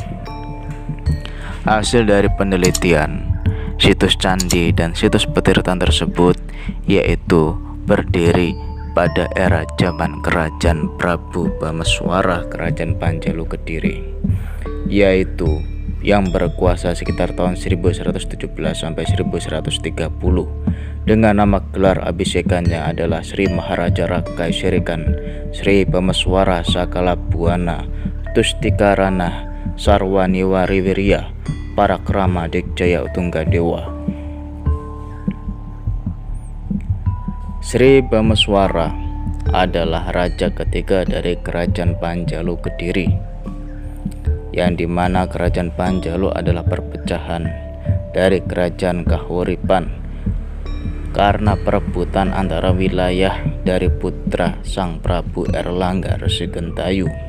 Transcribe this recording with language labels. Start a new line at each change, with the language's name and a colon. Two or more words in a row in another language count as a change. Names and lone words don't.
Indonesian: Hasil dari penelitian situs candi dan situs petirtan tersebut yaitu berdiri pada era zaman kerajaan Prabu Bameswara kerajaan Panjalu Kediri, yaitu yang berkuasa sekitar tahun 1117 sampai 1130 dengan nama gelar abhisekannya adalah Sri Maharaja Rakai Serikan Sri Bameswara Sakala Buana Tustikarana Sarwaniwari Wirya Parakrama Dikjaya Utungga Dewa. Sri Bameswara adalah raja ketiga dari kerajaan Panjalu Kediri, yang dimana kerajaan Panjalu adalah perpecahan dari kerajaan Kahuripan karena perebutan antara wilayah dari putra Sang Prabu Erlangga Resi Gentayu.